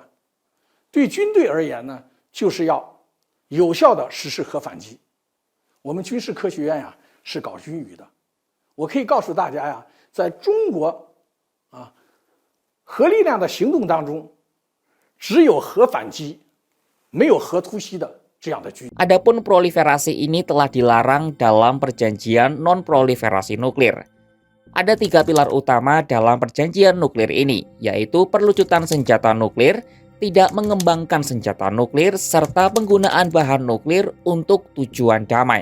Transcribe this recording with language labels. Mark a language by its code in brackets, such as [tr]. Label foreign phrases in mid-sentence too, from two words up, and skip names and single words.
[zh] 对军队而言呢，就是要有效的实施核反击。我们军事科学院呀是搞军语的。我可以告诉大家呀，在中国核力量的行动当中，只有核反击，没有核突袭的这样的局。 [id] Adapun proliferasi ini telah dilarang dalam perjanjian non-proliferasi nuklir. Ada 3 pilar utama dalam perjanjian nuklir ini, yaitu perlucutan senjata nuklir, tidak mengembangkan senjata nuklir, serta penggunaan bahan nuklir untuk tujuan damai.